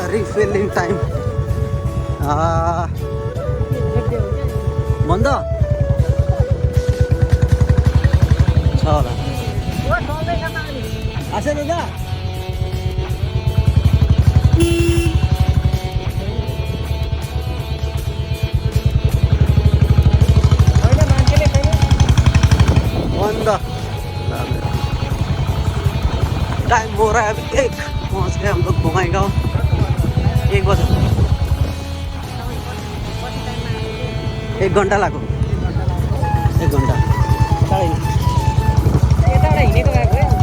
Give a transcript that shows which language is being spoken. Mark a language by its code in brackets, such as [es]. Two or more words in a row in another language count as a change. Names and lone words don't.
[ne] फिलिंग टाइम बंद छ होला आशा दादा [hi] बंद टाइम हो रहा है अभी 1 पहुँच गए हम लोग बंगाईगांव 1 बजे [ne] 1 घन्टा लाग्यो 1 घन्टा हिँडेको भएको